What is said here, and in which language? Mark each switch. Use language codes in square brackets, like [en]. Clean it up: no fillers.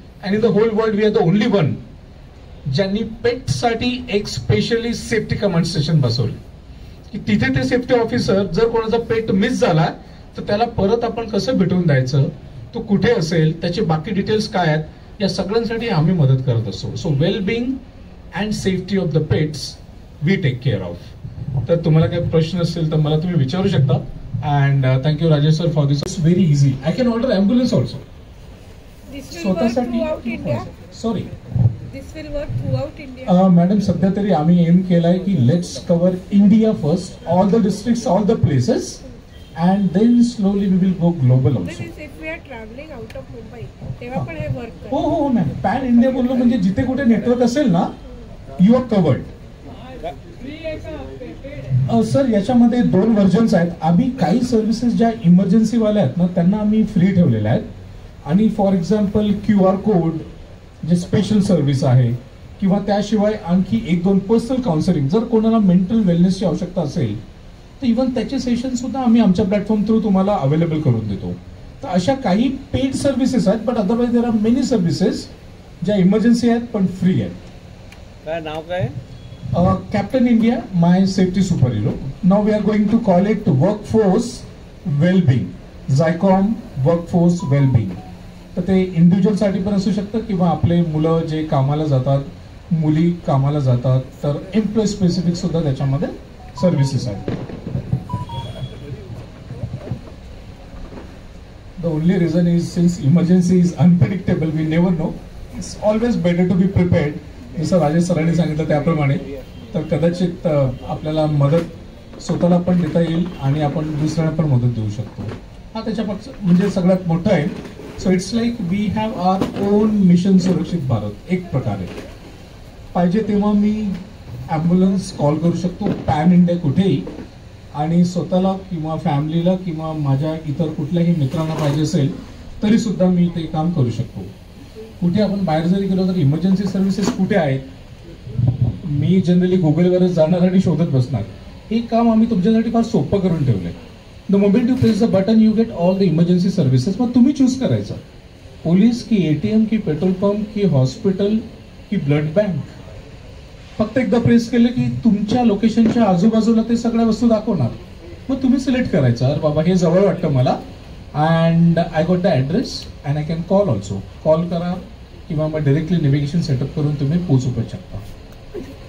[mr] आणि [en] in the whole world we are the only one [mr] ज्यांनी पेटसाठी एक स्पेशली सेफ्टी कमांड स्टेशन बसवले की तिथे ते सेफ्टी ऑफिसर जर कोणाचा पेट मिस झाला तर त्याला परत आपण कसं भेटून द्यायचं, तो कुठे असेल, त्याचे बाकी डिटेल्स काय आहेत, या सगळ्यांसाठी आम्ही मदत करत असतो. [en] So wellbeing and safety of the pets we take care of. [mr] तर तुम्हाला काही प्रश्न असेल तर मला तुम्ही विचारू शकता. [en] And thank you Rajesh sir for this. It's very easy. I can order ambulance also. [mr] स्वतःसाठी. Sorry, [en] This will work throughout India. [mr] Madam सध्या तरी आम्ही एम केलाय की [en] Let's cover India first, all the districts, all the places, and then slowly we will go global also. If we are traveling out of Mumbai, [mr] तेव्हा पण हे work हो हो मॅम. पॅन इंडिया बोललो म्हणजे जिथे कुठे नेटवर्क असेल ना, [en] You are covered. [mr] सर याच्यामध्ये 2 व्हर्जन्स आहेत. आम्ही काही सर्व्हिसेस ज्या इमर्जन्सीवाल्या आहेत ना त्यांना आम्ही फ्री ठेवलेल्या आहेत. आणि [en] for example [mr] QR कोड जे स्पेशल सर्व्हिस आहे किंवा त्याशिवाय आणखी 1-2 पर्सनल काउन्सिलिंग, जर कोणाला मेंटल वेलनेसची आवश्यकता असेल तर इव्हन त्याचे सेशन सुद्धा आम्ही आमच्या प्लॅटफॉर्म थ्रू तुम्हाला अवेलेबल करून देतो. तर अशा काही पेड सर्व्हिसेस आहेत, [en] but otherwise there are many services [mr] ज्या इमर्जन्सी आहेत पण फ्री आहेत. काय नाव काय? [en] Captain India, my safety superhero. Now we are going to call it workforce well-being. Zycom workforce well-being. [mr] तर ते इंडिव्हिज्युअल साठी पण असू शकतं किंवा आपले मुलं जे कामाला जातात, मुली कामाला जातात, तर एम्प्लॉय स्पेसिफिक सुद्धा त्याच्यामध्ये सर्व्हिसेस आहेत. [en] The only reason is since emergency is unpredictable, we never know. It's always better to be prepared. [mr] जसं राजेश सरांनी सांगितलं त्याप्रमाणे, तर कदाचित आपल्याला मदत स्वतःला पण देता येईल आणि आपण दुसऱ्यांना पण मदत देऊ शकतो. हा त्याच्यापेक्षा म्हणजे सगळ्यात मोठं आहे. [en] so it's like we have our own mission [mr] सुरक्षित भारत. एक प्रकारे पाहिजे तेव्हा मी ॲम्ब्युलन्स कॉल करू शकतो पॅन इंडिया कुठेही, आणि स्वतःला किंवा फॅमिलीला किंवा माझ्या इतर कुठल्याही मित्रांना पाहिजे असेल तरी सुद्धा मी ते काम करू शकतो. कुठे आपण बाहेर जरी गेलो तर इमर्जन्सी सर्व्हिसेस कुठे आहेत, मी जनरली गुगलवरच जाणार आणि शोधत बसणार. हे काम आम्ही तुमच्यासाठी फार सोपं करून ठेवलंय. [en] The moment you press the button you get all the emergency services. [mr] मग तुम्ही चूज करायचं, पोलीस की ATM की पेट्रोल पंप की हॉस्पिटल की ब्लड बँक. फक्त एकदा प्रेस केलं की तुमच्या लोकेशनच्या आजूबाजूला ते सगळ्या वस्तू दाखवणार. मग तुम्ही सिलेक्ट करायचं, अरे बाबा हे जवळ वाटतं मला, [en] And I got the address and I can call also. [mr] Call करा किंवा मग डायरेक्टली नेव्हिगेशन सेटअप करून तुम्ही पोहोचू पण शकता.